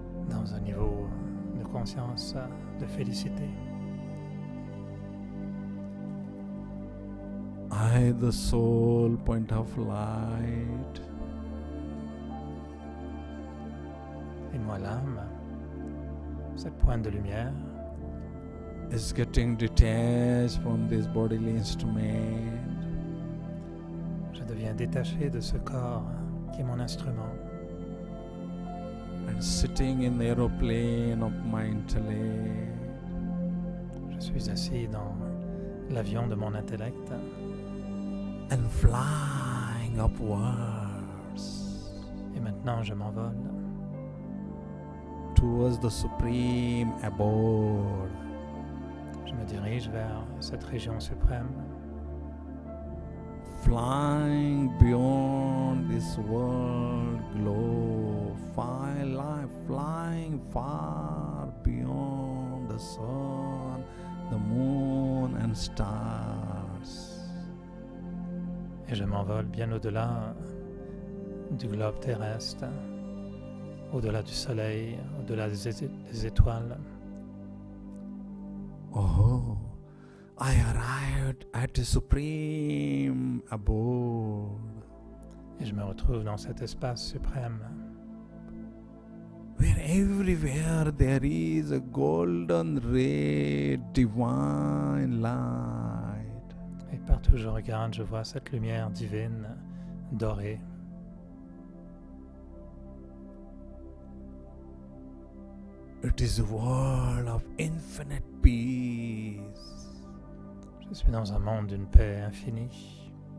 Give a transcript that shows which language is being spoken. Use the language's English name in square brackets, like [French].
[French] dans un niveau de conscience, de félicité. [English] I, the soul point of light, [French] Et moi, l'âme, cette pointe de lumière, [English] is getting detached from this bodily instrument [French] je deviens détaché de ce corps qui est mon instrument [English] and sitting in the aeroplane of my intellect. [French] Je suis assis dans l'avion de mon intellect [English] And flying upwards [French] et maintenant je m'envole [English] towards the supreme abode. [French] Je me dirige vers cette région suprême, [English] Flying beyond this world globe, flying far beyond the sun, the moon and stars. [French] et je m'envole bien au-delà du globe terrestre, au-delà du soleil, au-delà des étoiles. [English] Oh, I arrived at the supreme abode, [French] Et je me retrouve dans cet espace suprême [English] where everywhere there is a golden ray, divine light. [French] et partout où je regarde, je vois cette lumière divine, dorée. [English] It is a world of infinite peace. [French] Je suis dans un monde d'une paix infinie.